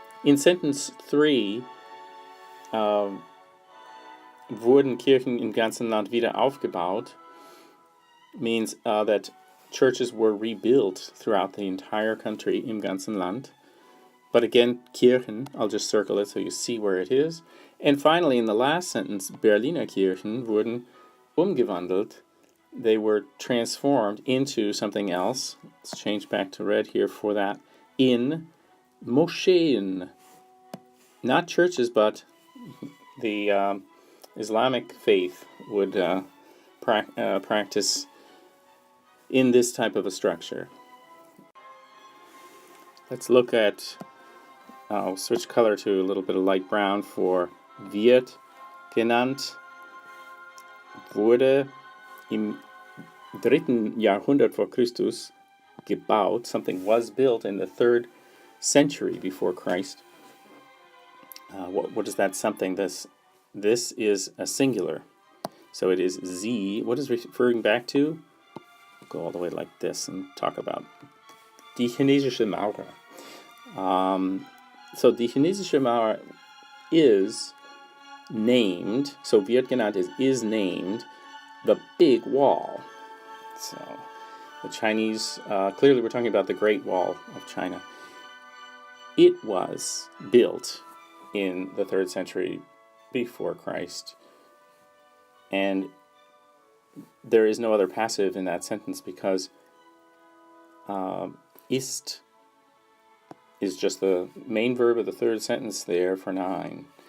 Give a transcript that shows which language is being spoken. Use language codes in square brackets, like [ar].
[en] In sentence 3, wurden Kirchen im ganzen Land wieder aufgebaut means that churches were rebuilt throughout the entire country, im ganzen Land. But again, Kirchen, I'll just circle it so you see where it is. And finally, in the last sentence, Berliner Kirchen wurden umgewandelt. They were transformed into something else. Let's change back to red here for that. In Moscheen. Not churches, but the Islamic faith would practice in this type of a structure. Let's look at, I'll switch color to a little bit of light brown for wird genannt, wurde im 3. [de] Jahrhundert vor Christus gebaut. [en] Something was built in the 3rd century before Christ. What is that something? This is a singular. So it is sie. What is referring back to? Go all the way like this and talk about die chinesische Mauer. So die chinesische Mauer is named, so wird genannt is named the big wall. So the Chinese, clearly we're talking about the Great Wall of China. It was built in the 3rd century before Christ. And there is no other passive in that sentence because ist is just the main verb of the 3rd sentence there for 9.